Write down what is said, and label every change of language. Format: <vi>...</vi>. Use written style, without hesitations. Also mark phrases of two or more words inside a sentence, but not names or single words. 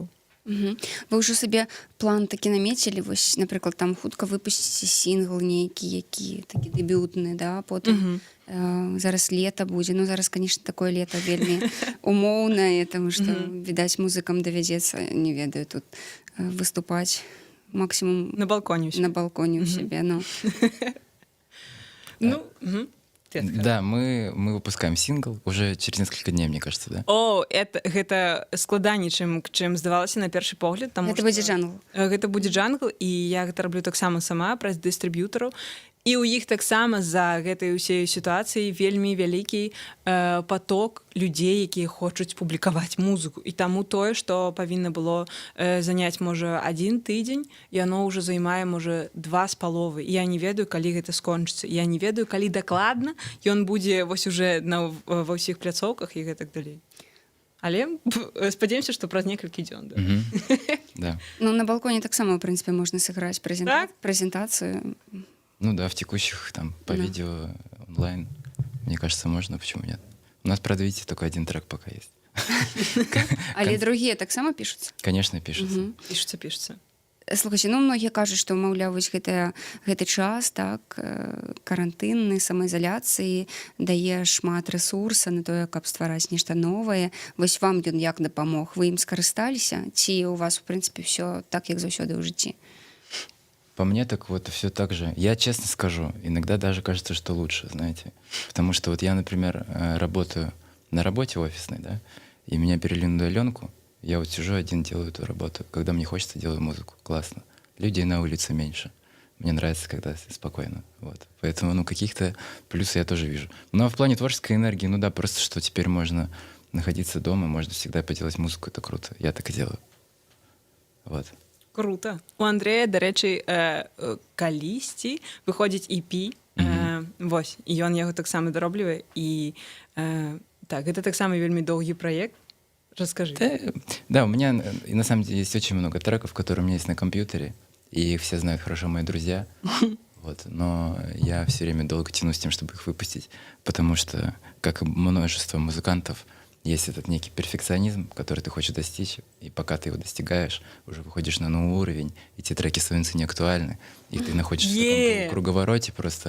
<be>Вы ўжо сабе план такі намецілі, вось, напрыклад, там хутка выпусціце сінгл нейкі, які такі дэбютны, да, потым зараз лета будзе. Ну, зараз, канешне, такое лета вельмі умоўнае, таму што, відаць, музыкам давядзецца, не ведаю, тут выступаць максімум на балконе ў сябе, ну. Да,</be> <ru>мы выпускаем сингл уже через несколько дней, мне кажется, да?</ru> <be>Гэта складаней, чым здавалася на першы погляд. Гэта будзе джангл. Гэта будзе джангл, і я гэта раблю таксама сама праз дыстрыб'ютараў. І ў іх таксама за гэтай усей сітуацыі вельмі вялікі поток людзей, якія хочуць публікаваць музыку. І таму тое, што павінна было заняць, можа, 1 тыдзень, яно ўжо займае, можа, 2,5. І я не ведаю, калі гэта скончыцца. Я не ведаю, калі дакладна ён будзе вось уже ва ўсіх пляцоўках і гэтак далей. Але спадзяемся, што праз некалькі дзён. Да. Ну, на балконе таксама, ў прынцыпе, можна сыграць прэзентацыю. Ну да,</be> <ru>в текущих там по видео онлайн, мне кажется, можно, почему нет? У нас, правда, видите, только 1 трек пока есть. Але другие таксама пишутся? Конечно, пишутся. Пишутся.</ru> <be>Слухайте, ну многія кажуць, што, маўляў, вось гэты час, так, карантынны, самаізаляцыі дае шмат рэсурса на тое, каб ствараць нешта новае. Вось вам ён як дапамог? Вы ім скарысталіся? Ці у вас, в прынцыпе, все так, як заўсёды ў жыцці?</be> <ru>По мне так вот все так же. Я честно скажу, иногда даже кажется, что лучше, знаете. Потому что вот я, например, работаю на работе офисной, да, и меня перевели на удаленку. Я вот сижу один, делаю эту работу. Когда мне хочется, делаю музыку. Классно. Людей на улице меньше. Мне нравится, когда спокойно. Вот. Поэтому, ну, каких-то плюсы я тоже вижу. Ну, а в плане творческой энергии, ну да, просто что теперь можно находиться дома, можно всегда поделать музыку, это круто. Я так и делаю. Вот. Круто.</ru> <be>У Андрэя, дарэчы, калісьці выходзіць EP. Вось. І ён яго таксама дароблівае. І так, гэта таксама вельмі доўгі праект.</be> <ru>Расскажи. Да, у меня и на самом деле есть очень много треков, которые у меня есть на компьютере, и их все знают хорошо мои друзья. Вот, но я все время долго тяну с тем, чтобы их выпустить, потому что, как и множество музыкантов, есть этот некий перфекционизм, который ты хочешь достичь, и пока ты его достигаешь, уже выходишь на новый уровень, и те треки становятся неактуальны, и ты находишься в таком круговороте просто.</ru>